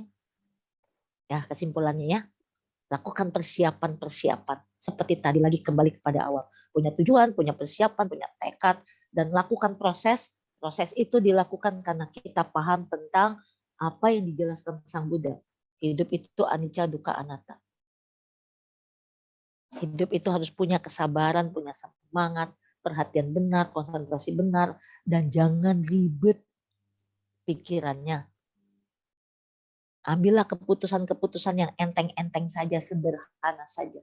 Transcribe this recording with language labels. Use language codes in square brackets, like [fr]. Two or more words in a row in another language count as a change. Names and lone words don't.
[id] Ya, kesimpulannya ya. Lakukan persiapan-persiapan. Seperti tadi lagi kembali kepada awal. Punya tujuan, punya persiapan, punya tekad, dan lakukan proses. Proses itu dilakukan karena kita paham tentang apa yang dijelaskan Sang Buddha. Hidup itu [pi] anicca, dukkha, anatta. [id] Hidup itu harus punya kesabaran, punya semangat, perhatian benar, konsentrasi benar, dan jangan ribet pikirannya. Ambillah keputusan-keputusan yang enteng-enteng saja, sederhana saja.